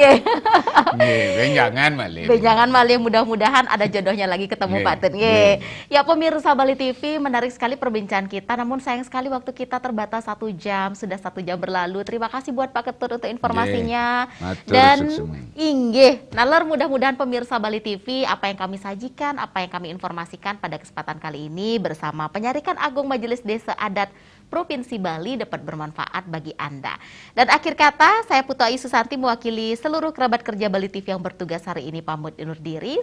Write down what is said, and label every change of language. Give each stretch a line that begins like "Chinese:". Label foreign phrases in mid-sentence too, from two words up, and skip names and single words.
Balinese: Benjangan malih. Benjangan malih,
Indonesian: mudah-mudahan ada jodohnya lagi ketemu Pak Ketut. Ya, pemirsa Bali TV, menarik sekali perbincangan kita. Namun sayang sekali waktu kita terbatas 1 jam. Sudah 1 jam berlalu. Terima kasih buat Pak Ketut untuk informasinya. Dan inggih, nalar mudah-mudahan pemirsa Bali TV, apa yang kami sajikan, apa yang kami informasikan pada kesempatan kali ini bersama Penyarikan Agung Majelis Desa Adat Provinsi Bali dapat bermanfaat bagi Anda. Dan akhir kata, saya Putu Ayu Susanti mewakili seluruh kerabat kerja Bali TV yang bertugas hari ini pamit undur diri.